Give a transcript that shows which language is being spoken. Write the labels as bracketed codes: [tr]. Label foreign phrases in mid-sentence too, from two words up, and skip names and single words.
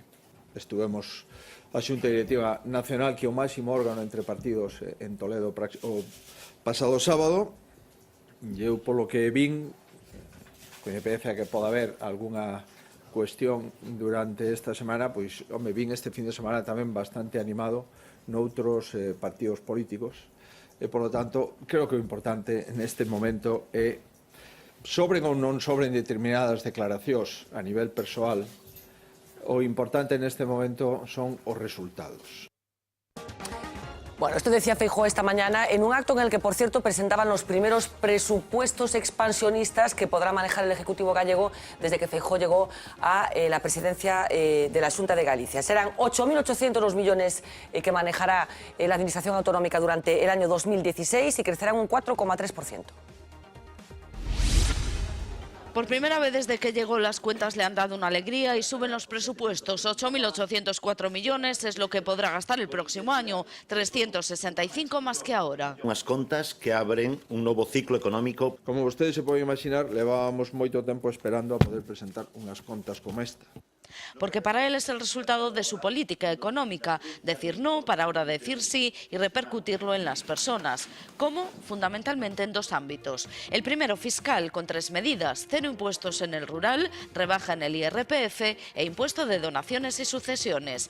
[gl] Estuvemos a Xunta Directiva Nacional, que é o máximo órgano entre partidos en Toledo o pasado sábado, e eu polo que vin, que me parece que pode haber algunha cuestión durante esta semana, pois, home, vin este fin de semana tamén bastante animado noutros partidos políticos, e, [es] por lo tanto, [gl] creo que o importante neste momento é sobren ou non sobren determinadas declaracións a nivel persoal, o importante neste momento son os resultados. [es] Bueno, esto decía Feijóo esta mañana en un acto en el que, por cierto, presentaban los primeros presupuestos expansionistas que podrá manejar el Ejecutivo gallego desde que Feijóo llegó a la presidencia de la Xunta de Galicia. Serán 8.800 los millones que manejará la Administración Autonómica durante el año 2016 y crecerán un 4,3%. Por primera vez desde que llegó, las cuentas le han dado una alegría y suben los presupuestos. 8.804 millones es lo que podrá gastar el próximo año, 365 más que ahora. [gl] Unhas contas que abren un novo ciclo económico. Como vostedes se poden imaginar, levábamos moito tempo esperando a poder presentar unhas contas como esta. [es] Porque para él es el resultado de su política económica, decir no para ahora decir sí y repercutirlo en las personas. ¿Cómo? Fundamentalmente en dos ámbitos. El primero, fiscal, con 3 medidas: 0 impuestos en el rural, rebaja en el IRPF e impuesto de donaciones y sucesiones.